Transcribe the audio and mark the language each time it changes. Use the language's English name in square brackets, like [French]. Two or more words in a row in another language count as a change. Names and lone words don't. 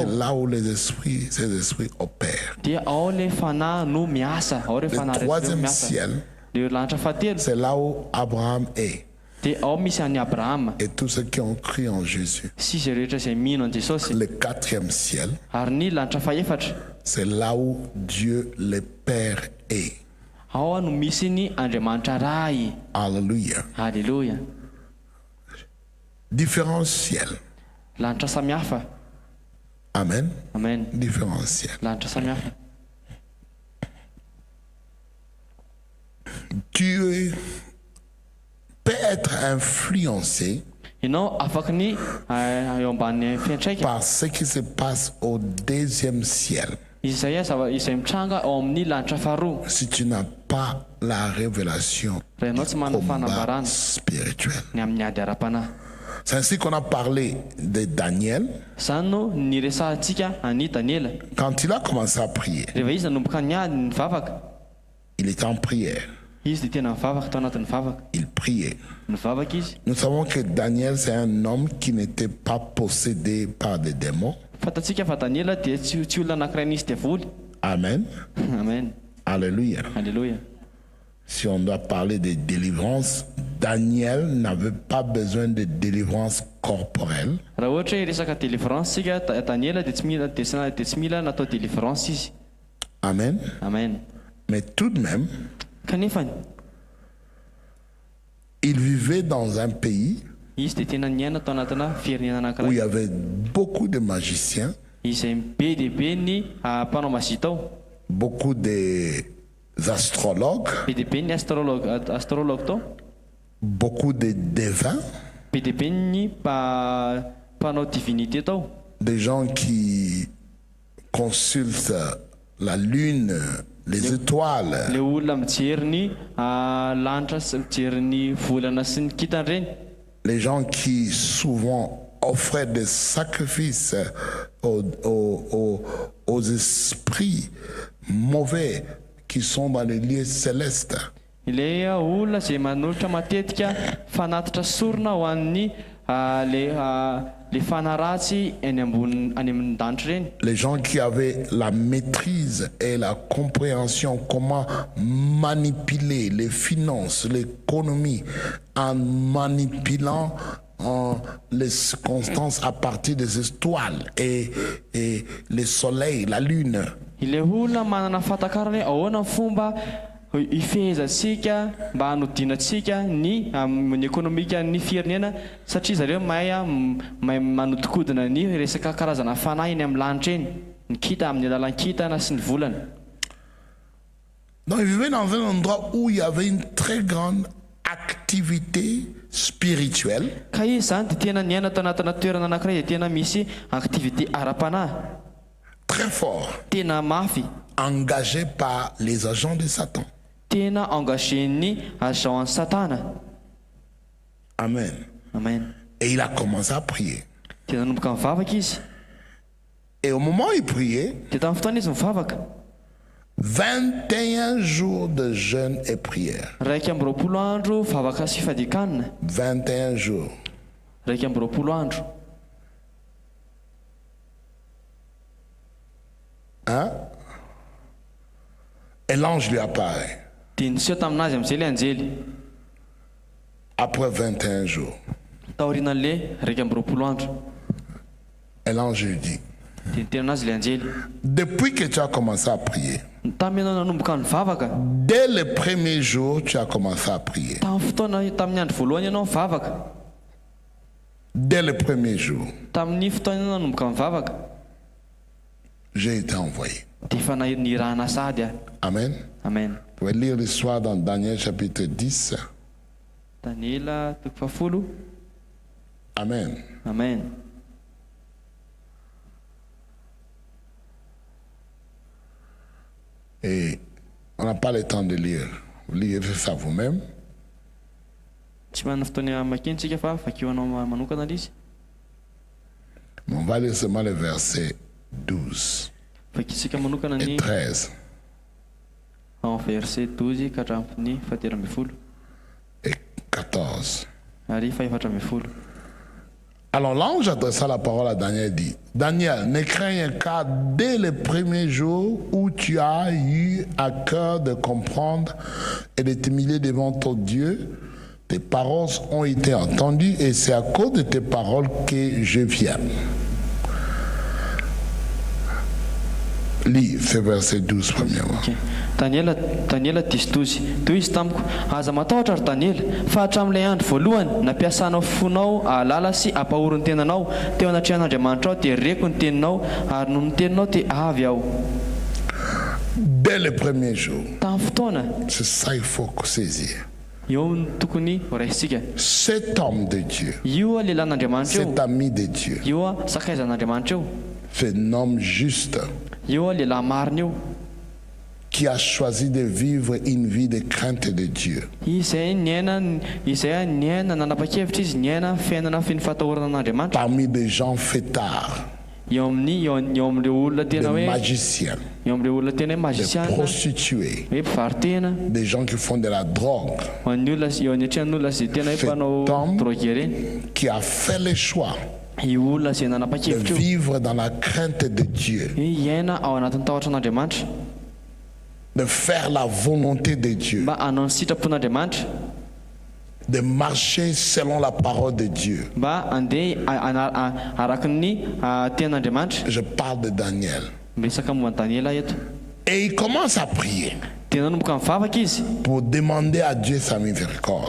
[French] C'est là où ces esprits opèrent. [Malagasy] dia ao le fanahy no miasa ao re [French] Le [Malagasy] fanahy [French] troisième [Malagasy] miasa [French] ciel, [Malagasy] le lanitra fahatelo [French] c'est là où Abraham est. [Malagasy] dia ao misy an'i abrahama [French] Et tous ceux qui ont cru en Jésus. [Malagasy] sy zay rehetra izay mino an Jesosy. [French] Le quatrième ciel, [Malagasy] Ary ny lanitra fahaefatra [French] c'est là où Dieu le Père est. [Malagasy] ao no misy ny Andriamanitra ray. [French] Alléluia. [Malagasy] Alléluia. [French] Différents ciels. [Malagasy] Lanitra samihafa. [French] Amen. [Malagasy] Amen. [French] Différents ciels. [Malagasy] Lanitra samihafa. [French] Tu peux être influencé [Malagasy] Ianao afaka ny eo ambanin'ny fiantraika [French] par ce qui se passe au deuxième ciel. [Malagasy] izay izay mitranga ao amin'ny lanitra faharoa [French] Si tu n'as pas la révélation [Malagasy] raha ianao tsy manana [French] combat [Malagasy] fanambarana [French] spirituel. [Malagasy] ny amin'ny ady ara-panahy. [French] C'est ainsi qu'on a parlé de Daniel. [Malagasy] Izany no niresahantsika ani Daniela. [French] Quand il a commencé à prier, [Malagasy] Rehefa izy nanomboka niady nivavaka, [French] il était en prière. [Malagasy] izy dia tena mivavaka tao anatin'ny vavaka. [French] Il priait. [Malagasy] Nivavaka izy. [French] Nous savons que Daniel, c'est un homme qui n'était pas possédé par des démons. [Malagasy] Fantatsika fa Daniela dia tsy olona anankiray nisy devoly. [French] Amen. [Malagasy] Amen. [French] Alléluia. [Malagasy] Alléluia. [French] Si on doit parler de délivrance, Daniel n'avait pas besoin de délivrance corporelle. [Malagasy] Raha ohatra hoe resaka délivrance sika Daniela dia tsy mila natao délivrance izy. [French] Amen. [Malagasy] Amen. [French] Mais tout de même, [Malagasy] Kanefa [French] il vivait dans un pays [Malagasy] izy dia tena niaina tao anatina firenena [French] où il y [Malagasy] anankiray [French] avait beaucoup de magiciens, [Malagasy] izay be dia be ny mpanao mazita ao, [French] beaucoup d'astrologues, [Malagasy] be dia be ny astrologue tao, [French] beaucoup de devins, [Malagasy] be dia be ny mpanao divinité tao, [French] des gens qui consultent la lune, les étoiles, [Malagasy] le olona mijery ny lanitra sy mijery ny volana sy ny kitany reny, [French] les gens qui souvent offraient des sacrifices aux esprits mauvais qui sont dans les lieux célestes. [Malagasy] ilay olona izay manolotra matetika fanatitra sorona ho an'ny le fanaratsy any amin'ny danitra reny. [French] Les gens qui avaient la maîtrise et la compréhension comment manipuler les finances, l'économie en manipulant les circonstances à partir des étoiles et le soleil, la lune. [Malagasy] Ilay olona manana fatakarany ahoana fomba ifehezantsika mba hanodinatsika ny ekonomika ny firenena satria zareo mahay manodikodina ny resaka karazana fanahy eny amin'ny lanitra eny ny kita amin'ny alalan'ny kitana sy ny volana. [French] Donc il vivait dans un endroit où il y avait une très grande activité spirituelle. [Malagasy] Ka izy zany dia tena niaina tao anatina toerana anankiray dia tena misy activité ara-panahy [French] Très fort, [Malagasy] tena mafy, [French] engagé par les agents de Satan. [Malagasy] tena engagé-ny agent satana. [French] Amen. [Malagasy] Amen. [French] Et il a commencé à prier. [Malagasy] Dia nanomboka mivavaka izy. [French] Et au moment où il priait, [Malagasy] Dia tamin'ny fotoana izy mivavaka [French] 21 jours de jeûne et prière. [Malagasy] raiky amby roapolo andro vavaka sy fadikanina. [French] 21 jours. [Malagasy] Raiky amby roapolo andro. [French] Hein? Et l'ange lui apparaît [Malagasy] Dia niseho taminazy amin'izay le anjely [French] après 21 jours. [Malagasy] taorianan'le raiky amby roapolo andro. [French] Et l'ange lui dit, [Malagasy] Dia niteny anazy le anjely, [French] depuis que tu as commencé à prier, [Malagasy] tamin'ny ianao nanomboka nivavaka, [French] dès le premier jour, tu as commencé à prier. [Malagasy] tamin'ny fotoana tamin'ny andro voalohany ianao mivavaka, [French] Dès le premier jour, [Malagasy] tamin'ny fotoana ianao nanomboka mivavaka [French] j'ai été envoyé. [Malagasy] dia efa nirahana sady aho. [French] Amen. [Malagasy] Amen. [French] Vous pouvez lire l'histoire dans Daniel chapitre 10. [Malagasy] Daniela toko fahafolo. [French] Amen. [Malagasy] Amen. [French] Et on n'a pas le temps de lire. Vous lirez ça vous-même. [Malagasy] Tsy manana fotoana makintsika fa vakianao manokana izy. [French] Mais on va lire seulement le verset 12 [Malagasy] Vakitsika manokana [French] et [Malagasy] ny [French] 13 en verset 12 [Malagasy] ka hatramin'ny 12 [French] et 14. [Malagasy] Ary faefatra ambin'ny folo. [French] Alors l'ange adressa la parole à Daniel et dit, Daniel, ne crains qu'à dès le premier jour où tu as eu à cœur de comprendre et de t'humilier devant ton Dieu, tes paroles ont été entendues et c'est à cause de tes paroles que je viens. Lis ce verset 12 premièrement. [Malagasy] Okay. Daniela 10:12. Toy izy tamiko, aza matahotra ry Daniela, fa hatramin'ilay andro voalohany nampiasanao fonao ahalala sy ampahoro ny tenanao teo anatrehan'Andriamanitra ao dia reko ny teninao ary noho ny teninao dia avy aho. [French] Dès le premier jour, [Malagasy] Tamin'ny fotoana [French] c'est ça il faut saisir. [Malagasy] eo ny tokony raisitsika. [French] Cet homme de Dieu, [Malagasy] Io a lelàn'Andriamanitra io, [French] cet ami de Dieu, [Malagasy] io a sakaizan'Andriamanitra io, [French] c'est un homme juste [Malagasy] io a lehilahy marina io [French] qui a choisi de vivre une vie de crainte de Dieu. [Malagasy] izay niaina nanapa-kevitra izy niaina fiainana finy fatahorana an'Andriamanitra [French] Parmi des gens fêtards, [Malagasy] eo amin'ireo olona tena [French] des [Malagasy] hoe [French] magiciens, [Malagasy] eo amin'ireo olona tena hoe [French] des [Malagasy] magiciana, [French] prostituées, [Malagasy] hoe mpivaritena, [French] des gens qui font de la drogue, [Malagasy] ho an'ny olona eo anatrehan'ny olona zay tena hoe mpanao Tom. drogue ireny. [French] qui a fait le choix [Malagasy] Io olona zay [French] de [Malagasy] nanapa-kevitra io [French] vivre dans la crainte de Dieu, [Malagasy] hoe hiaina ao anatin'ny tahotra an'Andriamanitra, [French] de faire la volonté de Dieu, [Malagasy] mba hanao ny sitrapon'Andriamanitra, [French] de marcher selon la parole de Dieu. [Malagasy] mba andeha araky ny tean'Andriamanitra. [French] Je parle de Daniel. [Malagasy] Miresaka momba ny Daniela eto. [French] Et il commence à prier [Malagasy] Tena nomboka mivavaka izy [French] pour demander à Dieu sa miséricorde.